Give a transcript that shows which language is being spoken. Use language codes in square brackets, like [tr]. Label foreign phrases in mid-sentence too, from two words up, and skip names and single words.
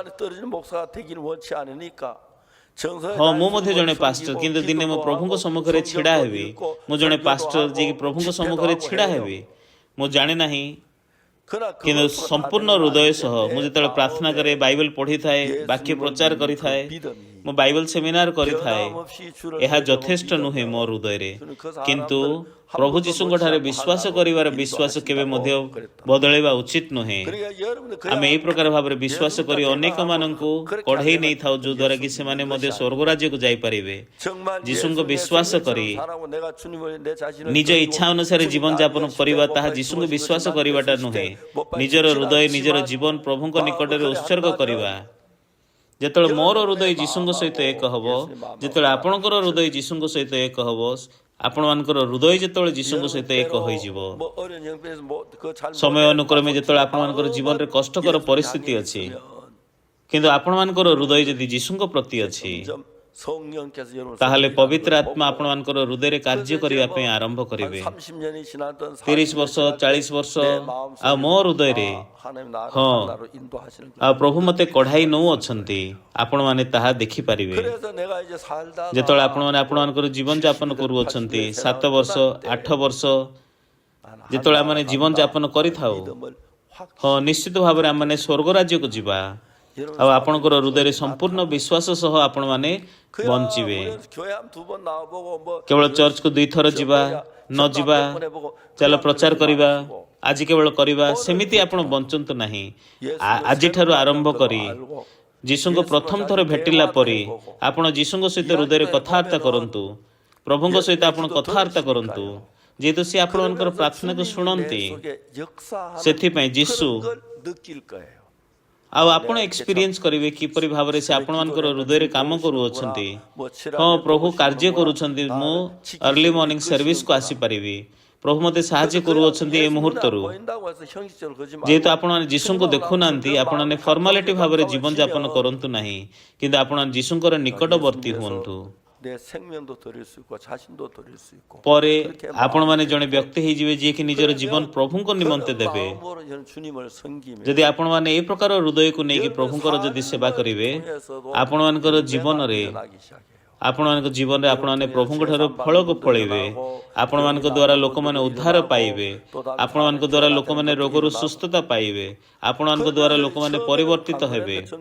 [or] ହଁ ମୁଁ ମଧ୍ୟ ଜଣେ ପାଷ୍ଟର, କିନ୍ତୁ ଦିନେ ମୁଁ ପ୍ରଭୁଙ୍କ ସମ୍ମୁଖରେ ଛିଡ଼ା ହେବି। ମୁଁ ଜଣେ ପାଷ୍ଟର ଯିଏକି ପ୍ରଭୁଙ୍କ ସମ୍ମୁଖରେ ଛିଡ଼ା ହେବି, ମୁଁ ଜାଣି ନାହିଁ, କିନ୍ତୁ ସମ୍ପୂର୍ଣ୍ଣ ହୃଦୟ ସହ ମୁଁ ଯେତେବେଳେ ପ୍ରାର୍ଥନା କରେ, ବାଇବେଲ ପଢ଼ିଥାଏ, ବାକ୍ୟ ପ୍ରଚାର କରିଥାଏ, ମୁଁ [en] Bible seminar [or] କରିଥାଏ, [ko] 변함없이 주를 [or] ଏହା [ko] 믿음으로 [or] ଯଥେଷ୍ଟ ନୁହେଁ ମୋ [ko] 믿었던 [or] ହୃଦୟରେ। [ko] 주는 그 [or] କିନ୍ତୁ [ko] 사람들 [or] ପ୍ରଭୁ [ko] 한 [or] ଯୀଶୁଙ୍କ [ko] 번도 [or] ଠାରେ [ko] 못지 [or] ବିଶ୍ୱାସ [ko] 않고 [or] କରିବାର [ko] 하나로 [or] ବିଶ୍ୱାସ କେବେ [ko] 인도하신다고 [or] ମଧ୍ୟ [ko] 그랬다. [or] ବଦଳାଇବା ଉଚିତ ନୁହେଁ। [ko] 그러니까 여러분들 그 [or] ଆମେ ଏହି ପ୍ରକାର ଭାବରେ ବିଶ୍ୱାସ [ko] 예수님과 [or] କରି [ko] 대화하고 [or] ଅନେକମାନଙ୍କୁ [ko] 그렇게 [or] କଢ଼େଇ [ko] 하면 [or] ନେଇଥାଉ, ଯୋଉଦ୍ୱାରା କି [ko] 예수 [or] ସେମାନେ [ko] 믿는 [or] ମଧ୍ୟ [ko] 것이 [or] ସ୍ୱର୍ଗ ରାଜ୍ୟକୁ ଯାଇପାରିବେ। [ko] 정말 [or] ଯୀଶୁଙ୍କ [ko] 예수님의 [or] ବିଶ୍ୱାସ [ko] 생명처럼 [or] କରି [ko] 살아가고 내가 주님을 내 자신을 [or] ନିଜ [ko] 드리고 [or] ଇଚ୍ଛା ଅନୁସାରେ [ko] 주님 [or] ଜୀବନ [ko] 나를 [or] ଯାପନ [ko] 위해 [or] କରିବା [ko] 십자가 [or] ତାହା [ko] 못 [or] ଯୀଶୁଙ୍କୁ [ko] 박히신 [or] ବିଶ୍ୱାସ [ko] 것을 [or] କରିବାଟା [ko] 만드셨을 [or] ନୁହେଁ। [ko] 때 못 박히신 [or] ନିଜର [ko] 것은 [or] ହୃଦୟ, ନିଜର [ko] 않지만 [or] ଜୀବନ ପ୍ରଭୁଙ୍କ [ko] 마음을 [or] ନିକଟରେ [ko] 그래 [or] ଉତ୍ସର୍ଗ [ko] 한다면 [or] କରିବା। ଯେତେବେଳେ ମୋର ହୃଦୟ [ko] 여러분의 [or] ଯୀଶୁଙ୍କ ସହିତ ଏକ ହେବ, [ko] 예수님 마음하고 [or] ଯେତେବେଳେ ଆପଣଙ୍କର ହୃଦୟ ଯୀଶୁଙ୍କ ସହିତ ଏକ ହେବ, ଆପଣମାନଙ୍କର ହୃଦୟ ଯେତେବେଳେ ଯୀଶୁଙ୍କ ସହିତ ଏକ ହୋଇଯିବ, [ko] 뭐 어려운 형편에서 뭐그잘 [or] ସମୟ ଅନୁକ୍ରମେ ଯେତେବେଳେ ଆପଣମାନଙ୍କର ଜୀବନରେ କଷ୍ଟକର ପରିସ୍ଥିତି ଅଛି, କିନ୍ତୁ ଆପଣମାନଙ୍କର ହୃଦୟ ଯଦି ଯୀଶୁଙ୍କ ପ୍ରତି ଅଛି, [ko] 성령께서 여러분 [or] ତାହେଲେ ପବିତ୍ର ଆତ୍ମା ଆପଣମାନଙ୍କର ହୃଦୟରେ କାର୍ଯ୍ୟ କରିବା ପାଇଁ ଆରମ୍ଭ କରିବେ। [ko] 30년이 지났던 [or] 30 ବର୍ଷ 40 ବର୍ଷ ଆଉ ମୋ ହୃଦୟରେ [ko] 하나님 나를 [or] ହଁ [ko] 하나로 인도하시는 거예요. [or] ଆଉ ପ୍ରଭୁ ମୋତେ କଢ଼ାଇ ନେଉଅଛନ୍ତି, ଆପଣମାନେ ତାହା ଦେଖିପାରିବେ। [ko] 그래서 내가 이제 살다가 [or] ଯେତେବେଳେ ଆପଣମାନେ ଆପଣମାନଙ୍କର ଜୀବନ ଯାପନ କରୁଅଛନ୍ତି, 7 ବର୍ଷ 8 ବର୍ଷ ଯେତେବେଳେ ଆମେ ଜୀବନ ଯାପନ କରିଥାଉ, [ko] 믿음을 확 [or] ହଁ ନିଶ୍ଚିତ ଭାବରେ ଆମମାନେ ସ୍ୱର୍ଗ ରାଜ୍ୟକୁ ଯିବା। ଆଉ ଆପଣଙ୍କର ହୃଦୟରେ ସମ୍ପୂର୍ଣ୍ଣ ବିଶ୍ୱାସ ସହ ଆପଣମାନେ ବଞ୍ଚିବେ। [ko] 교회 한 두 번 나와보고 뭐 [or] କେବଳ ଚର୍ଚ୍ଚକୁ 2 ଥର ଯିବା, ନ ଯିବା, ଚାଲ ପ୍ରଚାର କରିବା, ଆଜି କେବଳ କରିବା, ସେମିତି ଆପଣ ବଞ୍ଚନ୍ତୁ ନାହିଁ। ଆଜିଠାରୁ ଆରମ୍ଭ କରି ଯୀଶୁଙ୍କ ପ୍ରଥମ ଥର ଭେଟିଲା ପରେ ଆପଣ ଯୀଶୁଙ୍କ ସହିତ ହୃଦୟରେ କଥାବାର୍ତ୍ତା କରନ୍ତୁ, ପ୍ରଭୁଙ୍କ ସହିତ ଆପଣ କଥାବାର୍ତ୍ତା କରନ୍ତୁ, ଯେହେତୁ ସେ ଆପଣଙ୍କର ପ୍ରାର୍ଥନାକୁ ଶୁଣନ୍ତି। ସେଥିପାଇଁ ଯୀଶୁ [ko] 느낄 거예요. [or] ଆଉ ଆପଣ ଏକ୍ସପିରିଏନ୍ସ କରିବେ କିପରି ଭାବରେ ସେ ଆପଣମାନଙ୍କର ହୃଦୟରେ କାମ କରୁଅଛନ୍ତି। ହଁ, ପ୍ରଭୁ କାର୍ଯ୍ୟ କରୁଛନ୍ତି, ମୁଁ [en] early morning serviceku [or] ଆସିପାରିବି, ପ୍ରଭୁ ମୋତେ ସାହାଯ୍ୟ କରୁଅଛନ୍ତି ଏ ମୁହୂର୍ତ୍ତରୁ। ଯେହେତୁ ଆପଣମାନେ ଯୀଶୁଙ୍କୁ ଦେଖୁନାହାନ୍ତି, ଆପଣମାନେ ଫର୍ମାଲିଟି ଭାବରେ ଜୀବନ ଯାପନ କରନ୍ତୁ ନାହିଁ, କିନ୍ତୁ ଆପଣ ଯୀଶୁଙ୍କର ନିକଟବର୍ତ୍ତୀ ହୁଅନ୍ତୁ। [ko] 내 생명도 드릴 수 있고 자신도 드릴 수 있고 [or] ପରେ ଆପଣମାନେ ଜଣେ ବ୍ୟକ୍ତି ହେଇଯିବେ ଯିଏକି ନିଜର ଜୀବନ ପ୍ରଭୁଙ୍କ ନିମନ୍ତେ ଦେବେ। [ko] 마음으로 주님을 섬기면 [or] ଯଦି ଆପଣମାନେ ଏହି ପ୍ରକାର ହୃଦୟକୁ ନେଇକି ପ୍ରଭୁଙ୍କର ଯଦି ସେବା କରିବେ, ଆପଣମାନଙ୍କର ଜୀବନରେ ଆପଣମାନଙ୍କ ଜୀବନରେ ଆପଣମାନେ ପ୍ରଭୁଙ୍କ ଠାରୁ ଫଳକୁ ଫଳେଇବେ। ଆପଣମାନଙ୍କ ଦ୍ୱାରା ଲୋକମାନେ ଉଦ୍ଧାର ପାଇବେ, ଆପଣମାନଙ୍କ ଦ୍ୱାରା ଲୋକମାନେ ରୋଗରୁ ସୁସ୍ଥତା ପାଇବେ, ଆପଣମାନଙ୍କ ଦ୍ୱାରା ଲୋକମାନେ ପରିବର୍ତ୍ତିତ ହେବେ।